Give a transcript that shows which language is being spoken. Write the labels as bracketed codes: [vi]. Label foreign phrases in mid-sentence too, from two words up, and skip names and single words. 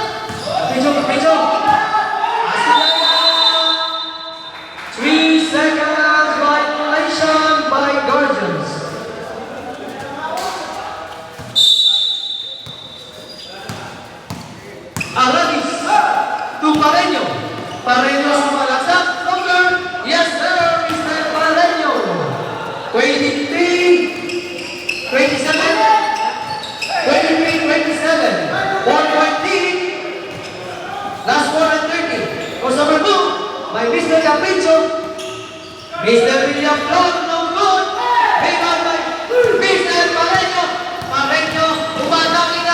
[en] Capricho. Pass to Daya. 3 seconds violation by Guardians. Aramis to Pareño. [tl] Pareño sumalaksak. [en] Longer. Yes, sir, Mr. Pareño. 23, 27, 23-27. 4-point lead. Last 4 and 30. Course number 2 by Mr. Capricho. Mr. Villaflor, no good. Rebound by Mr. Pareño. [tl] Pareño, umata